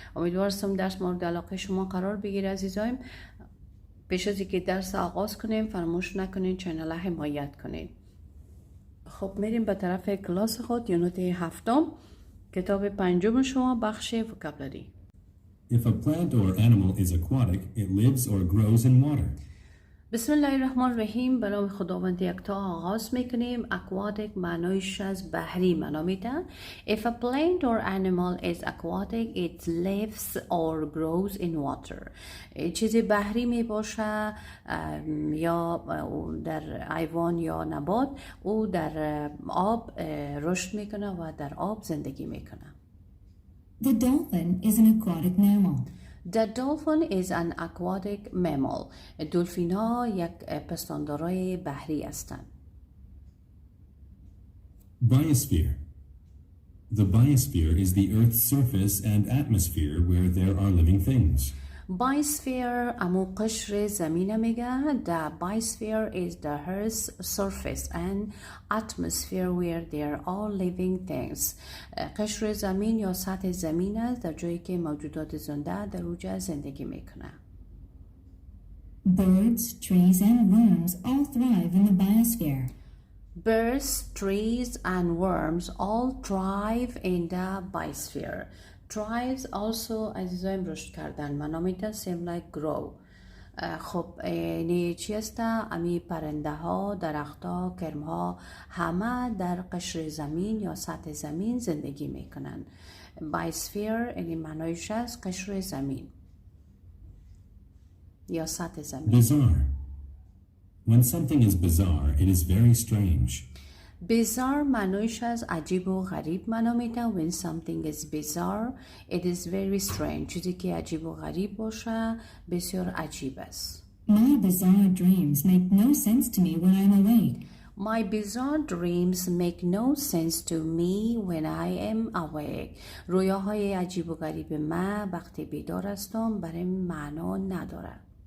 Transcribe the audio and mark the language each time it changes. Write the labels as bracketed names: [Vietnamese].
[Persian] امیدوارم درس مورد علاقه شما قرار بگیره عزیزایم. پیش از اینکه درس آغاز کنیم فراموش نکنین چینل را حمایت کنین. خب میریم به طرف کلاس خود، یونت هفتم، کتاب پنجم شما، بخش وکابلری. [English] If a plant or animal is aquatic, it lives or grows in water. [Arabic] بسم الله الرحمن الرحیم. [Persian] به نام خداوند یکتا آغاز میکنیم. aquatic معنایش از بحری معنا میده. [English] If a plant or animal is aquatic, it lives or grows in water. [Persian] چیزی بحری می باشه یا در حیوان یا نبات، او در آب رشد میکنه و در آب زندگی میکنه. [English] The dolphin is an aquatic mammal. The dolphin is an aquatic mammal. [Persian] دلفین ها یک پستاندارای بحری هستند. [English] Biosphere. The biosphere is the Earth's surface and atmosphere where there are living things. [Persian] Biosphere امو قشر زمین میگه. [English] The biosphere is the Earth's surface and atmosphere where there are living things. [Persian] قشر زمین یا سطح زمین است در جایی که موجودات زنده در اوج زندگی میکنه. [English] Birds, trees, and worms all thrive in the biosphere. Birds, trees, and worms all thrive in the biosphere. Thrives also [Persian] عزیزایم رشد کردن. معنا میده [English] same like grow. [Persian] خب اینی چی است؟ امی پرنده ها، درخت ها، کرم ها همه در قشر زمین یا سطح زمین زندگی میکنن. biosphere اینی معنایش است قشر زمین یا سطح زمین. [English] Bizarre. When something is bizarre, it is very strange. [Persian] bizarre معنایش از عجیب و غریب معنا میده. [English] when something is bizarre it is very strange. [Persian] چیزی که عجیب و غریب باشه بسیار عجیب است. [English] My bizarre dreams make no sense to me when I'm awake. My bizarre dreams make no sense to me when I am awake. [Persian] رویاهای عجیب و غریب من وقتی بیدار هستم برای معنا نداره.